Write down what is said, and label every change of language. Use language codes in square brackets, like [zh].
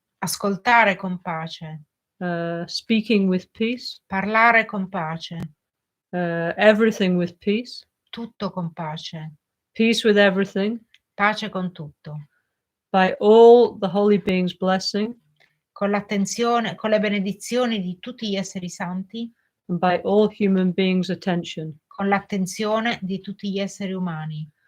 [it] ascoltare con pace, [en] speaking with peace, [it] parlare con pace, [en] everything with peace, [it] tutto con pace, [en] peace with everything, [it] pace con tutto, [en] by all the holy beings' blessing, [it] con l'attenzione, con le benedizioni di tutti gli esseri santi, [en] and by all human beings' attention. [it] con l'attenzione di tutti gli esseri umani.